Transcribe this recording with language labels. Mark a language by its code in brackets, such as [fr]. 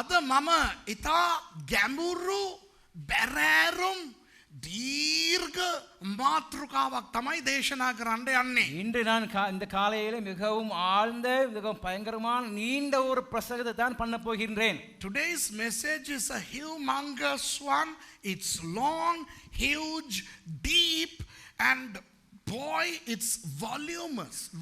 [si] මම ඉතා ගැඹුරු බැරෑරුම් දීර්ඝ මාතෘකාවක් තමයි දේශනා කරන්න යන්නේ. [ta] இன்று நான் இந்த காலையில மிகவும் ஆழ்ந்த மிகவும் பயங்கரமான நீண்ட ஒரு பிரசங்கத்தை தான் பண்ண போகின்றேன். [en] Today's message is a humongous one. It's long, huge, deep, and boy, it's voluminous.